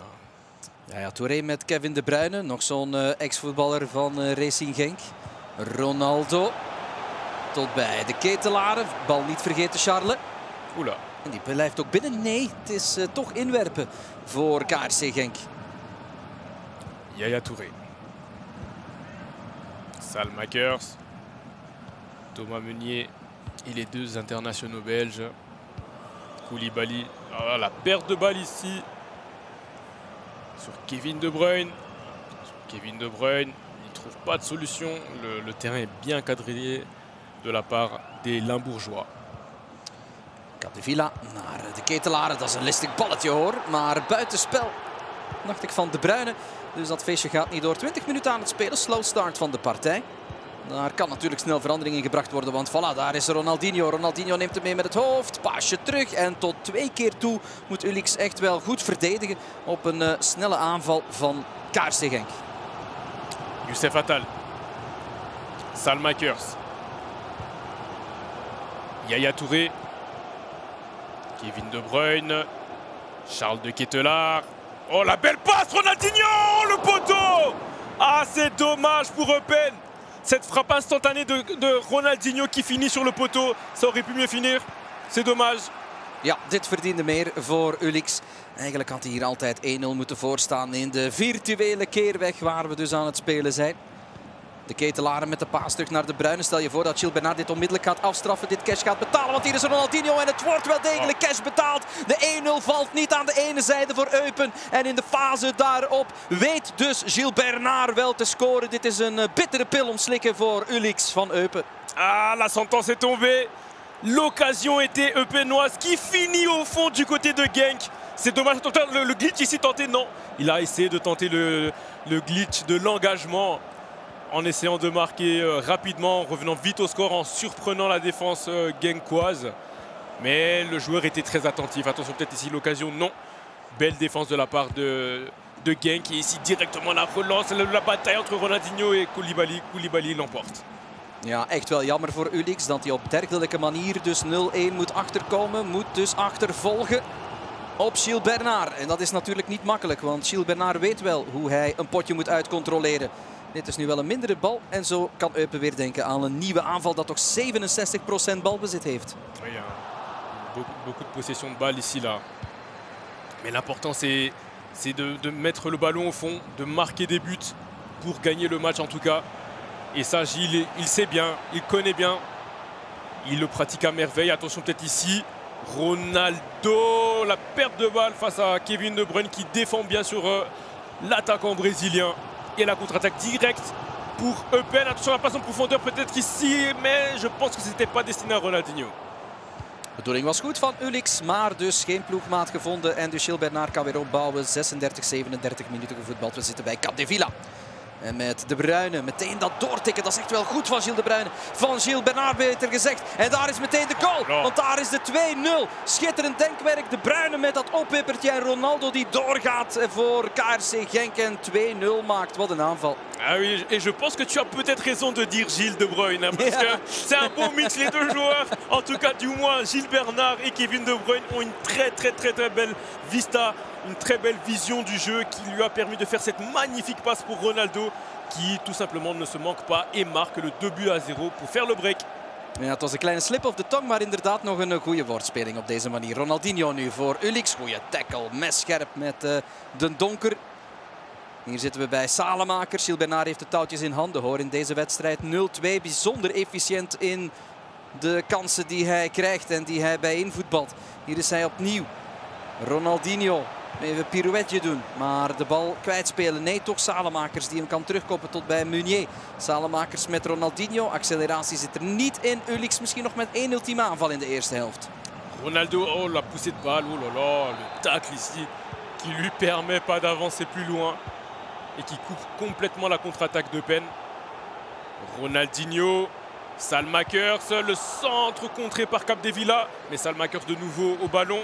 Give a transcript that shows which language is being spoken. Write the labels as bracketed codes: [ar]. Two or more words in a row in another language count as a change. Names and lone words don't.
[nl] Ja, Touré met Kevin De Bruyne, nog zo'n ex-voetballer van Racing Genk. Ronaldo tot bij de Ketelare. Bal niet vergeten, Charles. Oula. En die blijft ook binnen. Nee, het is toch inwerpen voor KRC Genk. Yaya Touré. Salemakers. [fr] Thomas Meunier et les deux internationaux belges. Koulibaly. Oh, la perte de balle ici. Sur Kevin De Bruyne. Kevin De Bruyne, il ne trouve pas de solution. Le terrain est bien quadrillé de la part des Limbourgeois. [nl] Capdevila naar de Ketelare. Dat is een listig balletje hoor. Maar buitenspel dacht ik van De Bruyne. Dus dat feestje gaat niet door. 20 minuten aan het spelen. [en] Slow start [nl] van de partij. Daar kan natuurlijk snel verandering in gebracht worden. Want voilà, daar is Ronaldinho. Ronaldinho neemt hem mee met het hoofd. Paasje terug. En tot 2 keer toe moet Ulix echt wel goed verdedigen op een snelle aanval van KRC Genk. Youssef Attal. Salemakers. Yaya Touré. Kevin De Bruyne. Charles de Ketelaere. [fr] Oh, la belle passe, Ronaldinho, le poteau. Ah, c'est dommage pour Eupen. Cette frappe instantanée de Ronaldinho qui finit sur le poteau. Ça aurait pu mieux finir. C'est dommage. [nl] Ja, dit verdiende meer voor Ulix. Eigenlijk had hij hier altijd 1-0 moeten voorstaan in de virtuele keerweg waar we dus aan het spelen zijn. De Ketelaere met de paas terug naar De Bruyne. Stel je voor dat Gilles Bernard dit onmiddellijk gaat afstraffen. Dit cash gaat betalen, want hier is Ronaldinho en het wordt wel degelijk cash betaald. De 1-0 valt niet aan de ene zijde voor Eupen. En in de fase daarop weet dus Gilles Bernard wel te scoren. Dit is een bittere pil om slikken voor Ulix van Eupen. [fr] Ah, la sentence est tombée. L'occasion était eupenoise qui finit au fond du côté de Genk. C'est dommage, le glitch ici tenté, non. Il a essayé de tenter le glitch de l'engagement en essayant de marquer rapidement, en revenant vite au score, en surprenant la défense genkoise. Mais le joueur était très attentif. Attention, peut-être ici l'occasion, non. Belle défense de la part de Genk. Et ici directement la relance, la bataille entre Ronaldinho et Koulibaly. Koulibaly l'emporte. [nl] Ja, echt wel jammer voor Ulix dat hij op dergelijke manier dus 0-1 moet achterkomen. Moet dus achtervolgen op Gilles Bernard. En dat is natuurlijk niet makkelijk, want Gilles Bernard weet wel hoe hij een potje moet uitcontroleren. Dit is nu wel een mindere bal en zo kan Eupen weer denken aan een nieuwe aanval dat toch 67% balbezit heeft. [fr] Oui, beaucoup de possession de balle ici là. Mais l'important c'est de mettre le ballon au fond, de marquer des buts pour gagner le match en tout cas. Et ça, Gilles, il sait bien, il connaît bien. Il le pratique à merveille. Attention peut-être ici. Ronaldo, la perte de balle face à Kevin De Bruyne qui défend bien sur l'attaquant brésilien. Et la contre-attaque directe pour Eupen. Attention à la passe en profondeur peut-être ici. Mais je pense que ce n'était pas destiné à Ronaldinho. [nl] De bedoeling was goed van Ulix, maar dus geen ploegmaat gevonden. En dus Gilles Bernard kan weer opbouwen. 36, 37 minuten gevoetbald. We zitten bij Capdevila. En met De Bruyne meteen dat doortikken. Dat is echt wel goed van Gilles De Bruyne. Van Gilles Bernard beter gezegd. En daar is meteen de goal. Want daar is de 2-0. Schitterend denkwerk. De Bruyne met dat opwippertje. En Ronaldo die doorgaat voor KRC Genk. En 2-0 maakt. Wat een aanval. [fr] Ah oui, et je pense que tu as peut-être raison de dire Gilles De Bruyne. Hein, parce que c'est un beau mix les deux joueurs. En tout cas, du moins, Gilles Bernard et Kevin De Bruyne ont une très belle vista. Une très belle vision du jeu qui lui a permis de faire cette magnifique passe pour Ronaldo qui tout simplement ne se manque pas et marque le 2-0 pour faire le break. [nl] Ja, het was een kleine [en] slip of the tongue, [nl] maar inderdaad nog een goede woordspeling op deze manier. Ronaldinho nu voor Ulix. Goeie tackle, messcherp met de donker. Hier zitten we bij Salemakers. Gilles Bernard heeft de touwtjes in handen hoor in deze wedstrijd. 0-2, bijzonder efficiënt in de kansen die hij krijgt en die hij bij invoetbalt. Hier is hij opnieuw. Ronaldinho. Even een pirouetje doen, maar de bal kwijtspelen. Nee, toch Salemakers die hem kan terugkoppen tot bij Meunier. Salemakers met Ronaldinho. Acceleratie zit er niet in. Ulix misschien nog met één ultieme aanval in de eerste helft. [fr] Ronaldo, oh la poussée de balle, oh là là, le tacle ici qui lui permet pas d'avancer plus loin et qui coupe complètement la contre-attaque d'Eupen. Ronaldinho, Salemakers, le centre contré par Capdevila, mais Salemakers de nouveau au ballon.